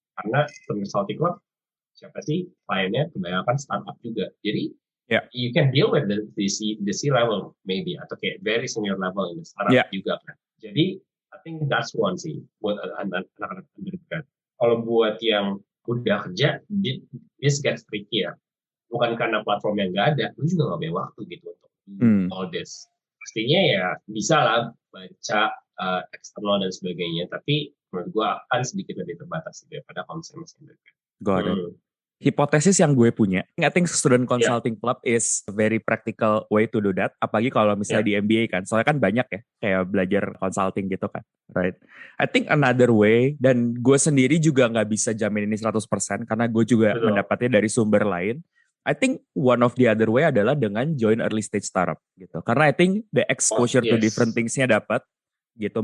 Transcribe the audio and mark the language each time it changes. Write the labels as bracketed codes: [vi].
[id] Karena student consulting club, siapa sih kliennya kebanyakan startup juga. [en] Jadi you can deal with the C level maybe, atau kayak very senior level in the startup juga kan. [id] Jadi [en] I think that's one [id] sih buat anak-anak undergrad. Kalau buat yang udah kerja, [en] this gets tricky [id] ya. Bukan karena platform yang nggak ada, lu juga nggak punya waktu gitu untuk all this. Pastinya ya bisa lah baca eksternal dan sebagainya, tapi menurut gue akan sedikit lebih terbatas daripada kalau misalnya masih undergrad. [en] Got it. [id] Hipotesis yang gue punya, [en] I think student consulting club is a very practical way to do that. [id] Apalagi kalau misalnya di MBA kan, soalnya kan banyak ya kayak belajar consulting gitu kan, right? [en] I think another way, [id] dan gue sendiri juga nggak bisa jamin ini 100% karena gue juga mendapatnya dari sumber lain. [en] I think one of the other way [id] adalah dengan [en] join early stage startup gitu. Karena I think the exposure to different things-nya dapat gitu.